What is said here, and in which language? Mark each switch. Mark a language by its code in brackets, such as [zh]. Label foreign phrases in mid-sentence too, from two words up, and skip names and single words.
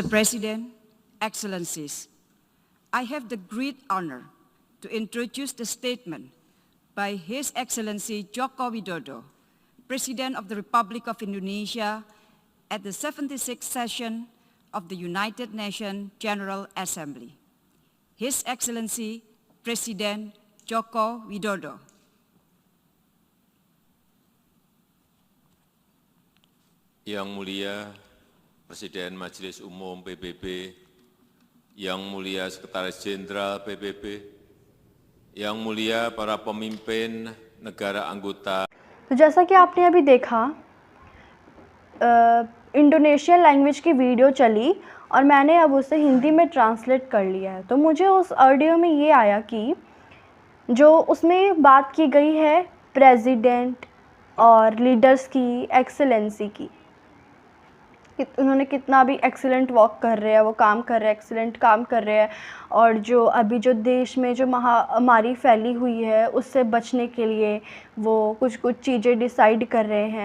[en] President, Excellencies, I have the great honor to introduce the statement by His Excellency Joko Widodo, President of the Republic of Indonesia, at the 76th session of the United Nations General Assembly. His Excellency President Joko Widodo. [id] Yang Mulia Presiden Majelis Umum PBB, Yang Mulia Sekretaris Jenderal PBB, Yang Mulia para pemimpin negara anggota. [hi] तो जैसा कि आपने अभी देखा, [en] Indonesian language [hi] की वीडियो चली और मैंने अब उसे हिंदी में ट्रांसलेट कर लिया है। तो मुझे उस ऑडियो में ये आया कि जो उसमें बात की गई है प्रेसिडेंट और लीडर्स की, एक्सेलेंसी की, कि उन्होंने कितना भी [en] excellent work [hi] कर रहे हैं, वो काम कर रहे हैं, एक्सीलेंट काम कर रहे हैं, और जो अभी जो देश में जो महामारी फैली हुई है उससे बचने के लिए वो कुछ चीज़ें डिसाइड कर रहे हैं।